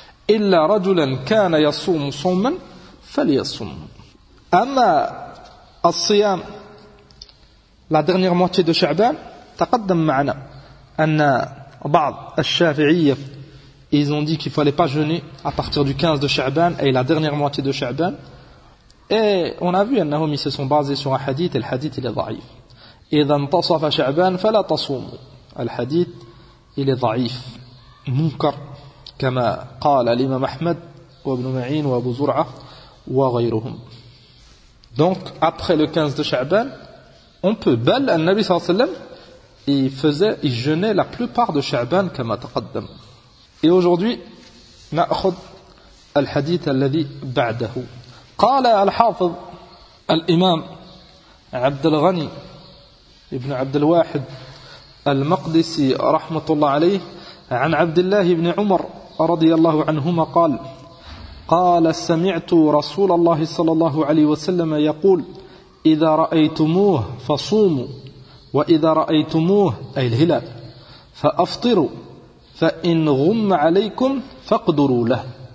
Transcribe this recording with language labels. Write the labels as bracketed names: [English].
[Arabic] إلا رجلا كان يصوم صوما فليصمه. أما الصيام [French] لا dernière moitié de Sha'ban، [Arabic] تقدم معنا أن بعض الشافعية [French] ils ont dit qu'il fallait pas jeûner à partir du 15 de Sha'ban et la dernière moitié de Sha'ban. Et on a vu أنهم ils se sont basés sur un hadith et le hadith il est ضعيف. [Arabic] إذا انتصف شعبان فلا تصوموا. الحديث إلي ضعيف منكر، كما قال الإمام أحمد وابن معين وابو زرعة وغيرهم. [French] Donc après le 15 de Sha'ban on peut. [Arabic] بل النبي صلى الله عليه وسلم [French] il jeûnait la plupart de Sha'ban [Arabic] كما تقدم. [French] Et aujourd'hui [Arabic] نأخذ الحديث الذي بعده. قال الحافظ الإمام عبد الغني ابن عبد الواحد المقدسي رحمة الله عليه عن عبد الله بن عمر رضي الله عنهما قال: قال سمعت رسول الله صلى الله عليه وسلم يقول: إذا رأيتموه فصوموا، وإذا رأيتموه أي الهلال فأفطروا، فإن غم عليكم فاقدروا له.